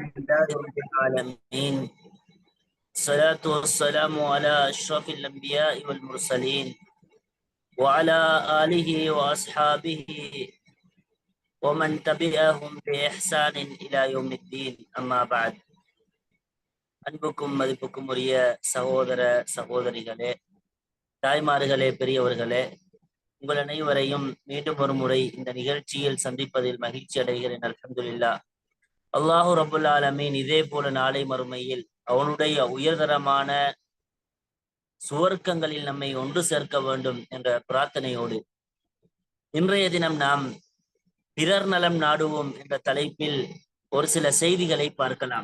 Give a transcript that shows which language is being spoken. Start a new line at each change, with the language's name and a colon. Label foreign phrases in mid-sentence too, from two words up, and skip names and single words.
Arabic: لله رب العالمين. الصلاة والسلام على أشرف الأنبياء والمرسلين وعلى آله وأصحابه ومن تبعهم بإحسان إلى يوم الدين. أما بعد.
Tamil: அன்புக்கும் மதிப்புக்கும் உரிய சகோதர சகோதரிகளே, தாய்மார்களே, பெரியவர்களே, உங்கள் அனைவரையும் மீண்டும் ஒரு முறை இந்த நிகழ்ச்சியில் சந்திப்பதில் மகிழ்ச்சி அடைகிறேன். அல்ஹம்துலில்லாஹ்.
Arabic: الله رب العالمين
Tamil: இதே போல நாளை மறுமையில் அவனுடைய உயர்தரமான சுவர்க்கங்களில் நம்மை ஒன்று சேர்க்க வேண்டும் என்ற பிரார்த்தனையோடு இன்றைய தினம் நாம் பிறர் நலம் நாடுவோம் என்ற தலைப்பில் ஒரு சில செய்திகளை பார்க்கலாம்.